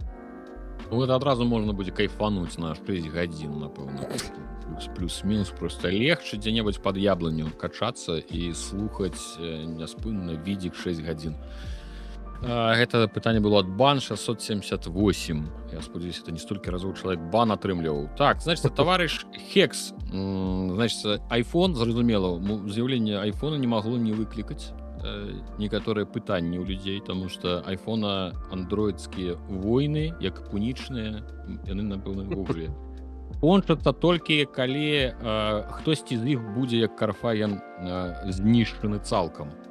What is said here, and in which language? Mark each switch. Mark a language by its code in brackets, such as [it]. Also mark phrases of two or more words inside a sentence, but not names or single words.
[be] Ну, это адразу можна будзе кайфануць на 6 гадзін, напэўна. Плюс-мінус просто легче дзе-небудзь пад яблыню качацца і слухаць няспынна відзік 6 гадзін. Гэта пытанне было ад бан 678. Я спадзяюся, это не столькі разоў чалавек бан атрымліваў. [ru] Так, значит, товарищ Хекс. Значит, iPhone, [be] зразумела, з'яўленне айфона не магло не выклікаць некаторыя пытанні ў людзей, таму што айфона андроідскія войны, як пунічныя, яны, напэўна, ўвогуле кончацца толькі калі хтосьці з іх будзе як карфаген знішчаны цалкам.